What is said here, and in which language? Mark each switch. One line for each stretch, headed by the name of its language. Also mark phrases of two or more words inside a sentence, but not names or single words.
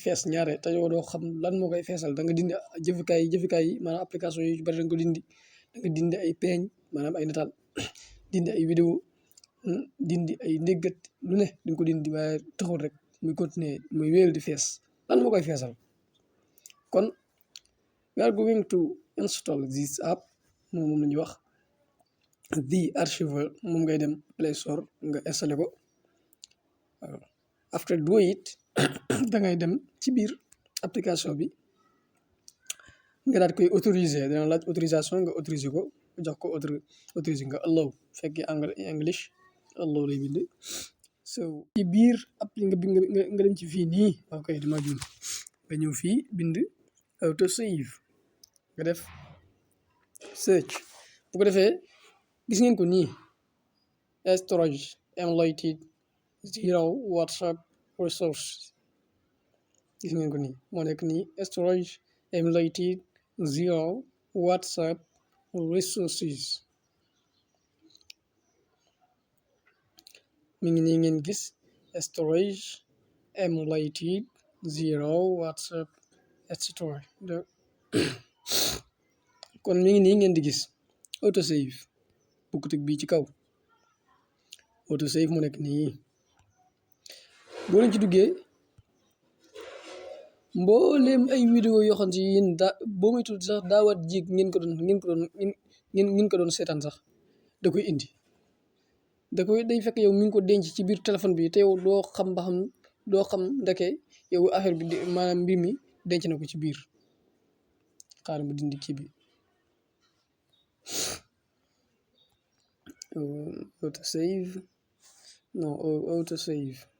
Wolof: fees ñaare te yow doo xam lan moo koy feesal da nga dindi jëfikaay yi maanaam application yi bari da nga ko dindi da nga dindi ay peeñ maanaam ay nataal dindi ay vidéo dindi ay ndéggat lu ne di nga ko dindi waaye taxul rek muy continuer muy wéyal di fees lan moo koy feesal kon
English: we are going to install this app
Wolof: moom la ñuy wax
English: the archiver
Wolof: moom ngay dem Play Store nga installé ko
English: after do it
Wolof: da ngay dem ci biir application bi nga daal koy autoriser dana laaj autorisation nga autoriser ko jox ko autoriser nga allow fekkee English allow lay bind so ci biir app nga dem ci fii nii ok dama juum nga ñëw fii bind
English: auto save
Wolof: nga def search bu ko defee gis ngeen ko nii
English: storage unlimited 0 WhatsApp resource
Wolof: gis ngeen ko nii moo nekk nii
English: storage unlimited 0 WhatsApp resources
Wolof: mi ngi nii ngeen gis
English: storage unlimited 0 WhatsApp etc
Wolof: kon mi ngi nii ngeen di gis
English: auto save
Wolof: bokkut ak bii ci kaw
English: auto save
Wolof: mu nekk nii boo leen ci duggee mbooleem ay vidéo yoo xam si yéen boo muy tudd sax daawaat jéeg ngeen ko doon seetaan sax da koy indi day fekk yow mi ngi ko denc ci biir téléphone bi te yow doo xam ba xam doo xam ndeke yow affaire bi maanaam mbir mi denc na ko ci biir xaaral ma dindi kii bi
English: auto save
Wolof: non
English: auto save